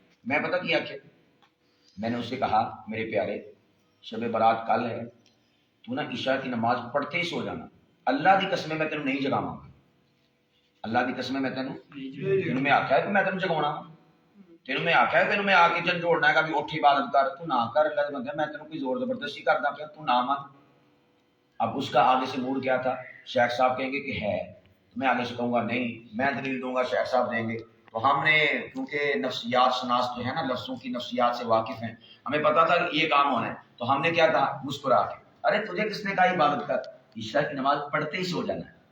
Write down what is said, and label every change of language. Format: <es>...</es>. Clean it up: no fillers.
<ur>میں پتہ کیا کہ میں نے اس سے کہا میرے پیارے شب برات کل ہے تو نا عشاء کی نماز پڑھتے ہی سو جانا.</ur> <pa>اللہ دی قسم میں تینوں نہیں جگاواں گا. اللہ دی قسم میں تینوں میں آکھیا ہے کہ میں تینوں جگاونا تینوں میں آکھیا ہے تینوں میں آ کے جن جوڑنا ہے کہ بھی اٹھ عبادت کر تو نہ کر. اللہ دے بندے میں تینوں کوئی زور زبردستی کردا پیا تو نہ مان.</pa> <ur>اب اس کا آگے سے موڈ کیا تھا شیخ صاحب کہیں گے کہ ہے تو میں آگے سے کہوں گا نہیں میں دلیل دوں گا شیخ صاحب دیں گے. تو ہم نے کیونکہ نفسیات شناس جو ہے نا لفظوں کی نفسیات سے واقف ہیں ہمیں پتا تھا کہ یہ کام ہونا ہے. تو ہم نے کیا کہا مسکرا کے ارے تجھے کس نے کہا عبادت کر عشاء کی نماز پڑھتے ہی سو جانا ہے.</ur>